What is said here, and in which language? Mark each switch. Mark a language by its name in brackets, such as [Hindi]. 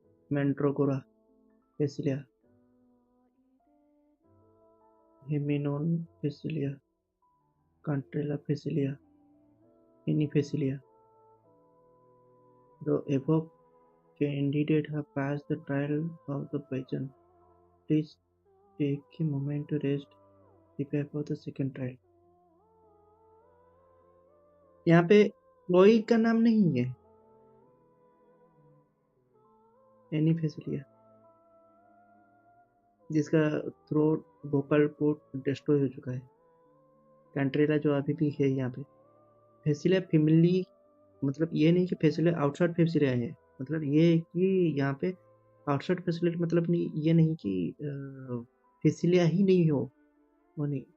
[Hindi] मैंड्रोगोरा फेसिलिया, हेमिनोन फेसिलिया, कंट्रेला फेसिलिया, any फेसिलिया। [English] The above candidate have passed the trial of the poison. Please take a moment to rest, prepare for the second trial. [Hindi] यहाँ पे कोई का नाम नहीं है, any फेसिलिया जिसका थ्रोट वोकल पोर्ट डिस्ट्रॉय हो चुका है। कैंट्रेला जो अभी भी है यहाँ पे। फेसिलिया फैमिली मतलब ये नहीं कि फेसिलिया आउटसाइड फेसिलिया है, मतलब ये है कि यहाँ पे आउटसाइड फेसिलिटी मतलब नहीं, ये नहीं कि फेसिलिया ही नहीं हो, वो नहीं।